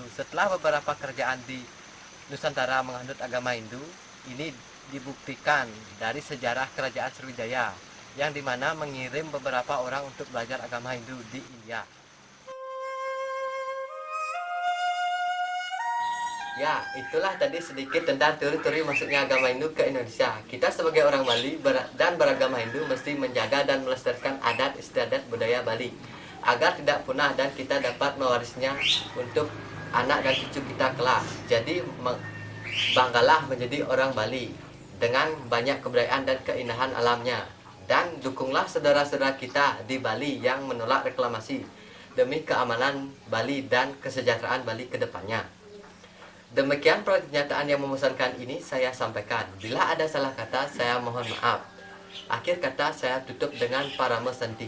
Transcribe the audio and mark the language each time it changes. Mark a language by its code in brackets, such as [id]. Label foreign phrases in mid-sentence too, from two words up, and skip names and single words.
[id] Setelah beberapa kerajaan di Nusantara menganut agama Hindu, ini dibuktikan dari sejarah kerajaan Sriwijaya yang dimana mengirim beberapa orang untuk belajar agama Hindu di India. Ya, itulah tadi sedikit tentang teori-teori masuknya agama Hindu ke Indonesia. Kita sebagai orang Bali dan beragama Hindu mesti menjaga dan melestarikan adat istiadat budaya Bali agar tidak punah dan kita dapat mewarisnya untuk anak dan cucu kita kelak. Jadi banggalah menjadi orang Bali dengan banyak kebudayaan dan keindahan alamnya. Dan dukunglah saudara-saudara kita di Bali yang menolak reklamasi demi keamanan Bali dan kesejahteraan Bali ke depannya. Demikian pernyataan yang memesankan ini saya sampaikan. Bila ada salah kata, saya mohon maaf. Akhir kata saya tutup dengan Parama Santi.